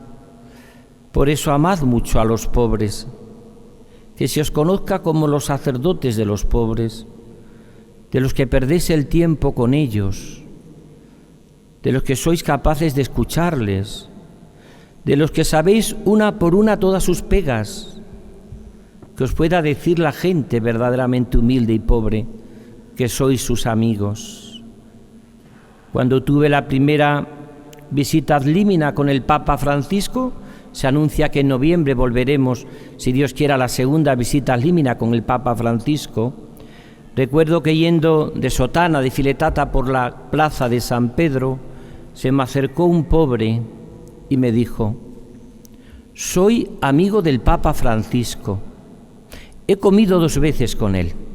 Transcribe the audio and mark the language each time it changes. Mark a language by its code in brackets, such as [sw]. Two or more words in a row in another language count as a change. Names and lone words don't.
[es] Por eso amad mucho a los pobres, que se os conozca como los sacerdotes de los pobres, de los que perdéis el tiempo con ellos, de los que sois capaces de escucharles, de los que sabéis una por una todas sus pegas, que os pueda decir la gente verdaderamente humilde y pobre, que sois sus amigos. Cuando tuve la primera visita [la] ad limina [es] con el Papa Francisco, se anuncia que en noviembre volveremos, si Dios quiera, a la segunda visita [la] ad limina [es] con el Papa Francisco. Recuerdo que yendo de sotana, de filetata por la plaza de San Pedro, se me acercó un pobre y me dijo: soy amigo del Papa Francisco, he comido 2 veces con él.